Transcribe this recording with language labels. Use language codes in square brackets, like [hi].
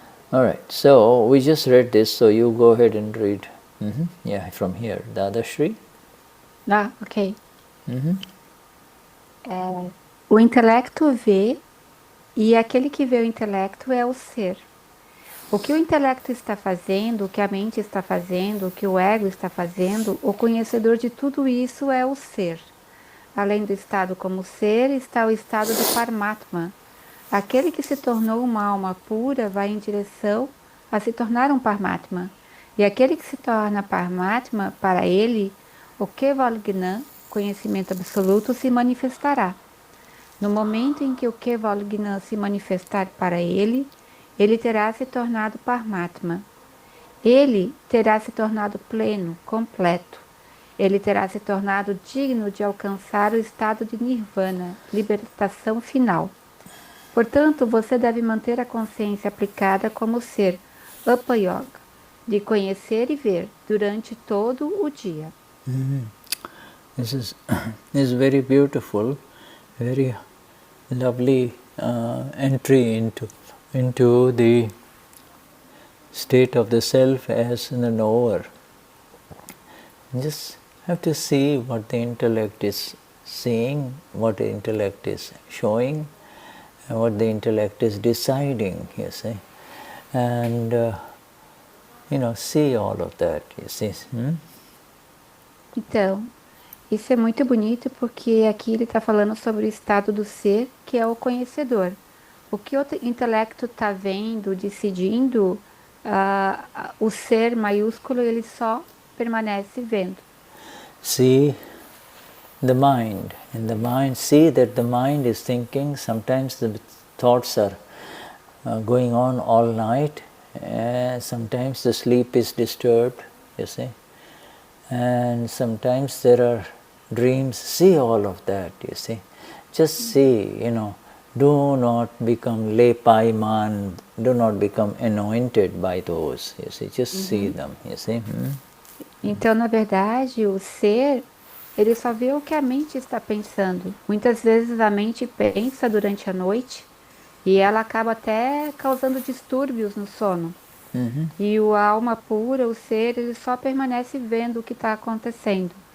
[en] All right, so we just read this, so you go ahead and read. Yeah, from here, Dadashri. Ok. [pt] O intelecto vê, e aquele que vê o intelecto é o ser. O que o intelecto está fazendo, o que a mente está fazendo, o que o ego está fazendo, o conhecedor de tudo isso é o ser. Além do estado como ser, está o estado do Paramatma. Aquele que se tornou uma alma pura vai em direção a se tornar um Paramatma. E aquele que se torna Paramatma, para ele, o Keval Gnan, conhecimento absoluto, se manifestará. No momento em que o Keval Gnan se manifestar para ele terá se tornado Paramatma. Ele terá se tornado pleno, completo. Ele terá se tornado digno de alcançar o estado de Nirvana, libertação final. Portanto, você deve manter a consciência aplicada como ser Upayoga, de conhecer e ver durante todo o dia. [en] This is very beautiful, very lovely entry into the state of the self as the knower. You just have to see what the intellect is seeing, what the intellect is showing, and what the intellect is deciding, you see. And, see all of that, you see. [pt] Então, isso é muito bonito porque aqui ele está falando sobre o estado do ser, que é o conhecedor. O que o intelecto está vendo, decidindo, o ser maiúsculo, ele só permanece vendo. [en] See the mind, and the mind, see that the mind is thinking. Sometimes the thoughts are going on all night. Sometimes the sleep is disturbed, you see. And sometimes there are dreams. See all of that, you see. Just see, do not become lepaiman, do not become anointed by those, you see. Just see them, you see. [pt] Então, na verdade, o ser, ele só vê o que a mente está pensando. Muitas vezes a mente pensa durante a noite e ela acaba até causando distúrbios no sono. E a alma pura, o ser, ele só permanece vendo o que está acontecendo.